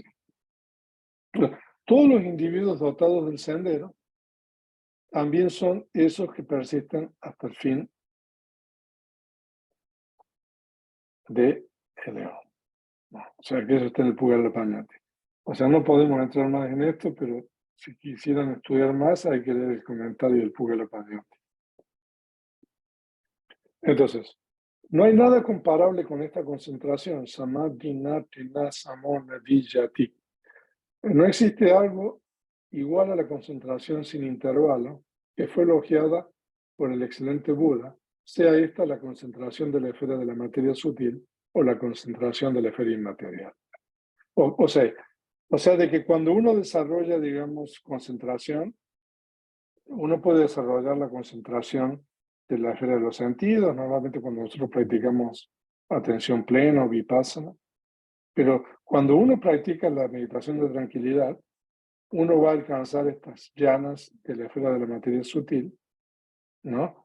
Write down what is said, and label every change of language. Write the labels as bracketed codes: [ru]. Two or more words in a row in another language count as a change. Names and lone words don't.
[es] Todos los individuos dotados del sendero también son esos que persisten hasta el fin de el eón. O sea, que eso está en el Pugala Pañati. O sea, no podemos entrar más en esto, pero si quisieran estudiar más, hay que leer el comentario del Pugala Pañati. Entonces, no hay nada comparable con esta concentración. [pi] Samadhi, nati, na, samona, vijati. [es] No existe algo igual a la concentración sin intervalo que fue elogiada por el excelente Buda, sea esta la concentración de la esfera de la materia sutil o la concentración de la esfera inmaterial. O sea, de que cuando uno desarrolla, digamos, concentración, uno puede desarrollar la concentración de la esfera de los sentidos, normalmente cuando nosotros practicamos atención plena o vipassana, pero cuando uno practica la meditación de tranquilidad, uno va a alcanzar estas llanas de la esfera de la materia sutil, ¿no?